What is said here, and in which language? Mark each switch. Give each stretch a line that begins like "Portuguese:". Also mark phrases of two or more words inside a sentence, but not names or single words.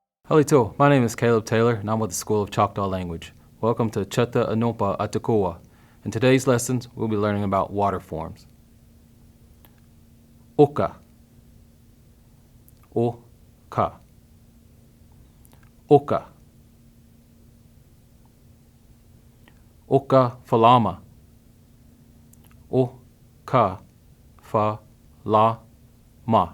English: Vlhto, my name is Caleb Taylor, and I'm with the School of Choctaw Language. Welcome to Chutta Anopa Atakoa. In today's lessons, we'll be learning about water forms.
Choctaw: Oka. O-ka. Oka. Oka falama. O-ka fa-la-ma.